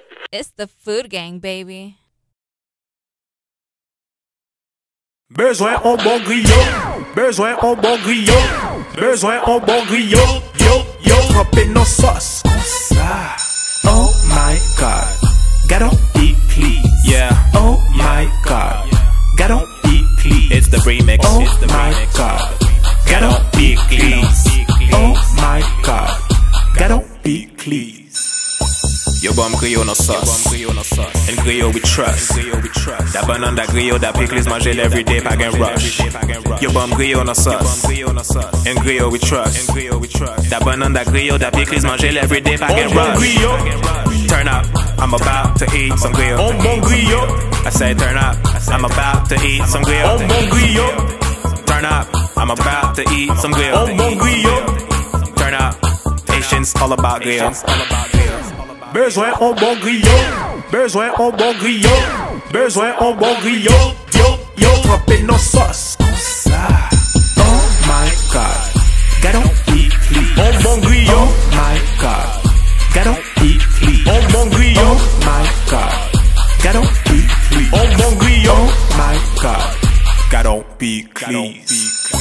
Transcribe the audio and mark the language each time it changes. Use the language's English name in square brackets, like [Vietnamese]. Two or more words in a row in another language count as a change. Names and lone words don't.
[English] It's the food gang, baby. [Haitian Creole] Bezwen un bon griyo, bezwen un bon griyo, bezwen un bon griyo, yo, trempé nos sauce. [English] Oh my God, God don't eat please. Yeah. Oh my God, God don't eat please. It's the remix. Oh it's the my remix. God, God don't eat please. Oh my God, God don't eat please. Yo bum griyo no sauce. And griyo we trust. Da banan da griyo da pickles mangel every day pa gen rush. Yo bum griyo no sauce. And griyo we trust. Da banan da griyo da pickles mangel every day pa gen rush. Turn up, I'm about to eat some griyo. I say turn up, I'm about to eat some griyo. Turn up, I'm about to eat some griyo. Turn up, Haitians all about griyo. [Haitian Creole] Bezwen un bon griyo, bezwen un bon griyo, bezwen un bon griyo, yo, trempé nos sauce. [English] Oh my God, God don't eat please. Oh my God, God don't eat please. Oh my God, God don't eat please. Oh my God, God don't be please.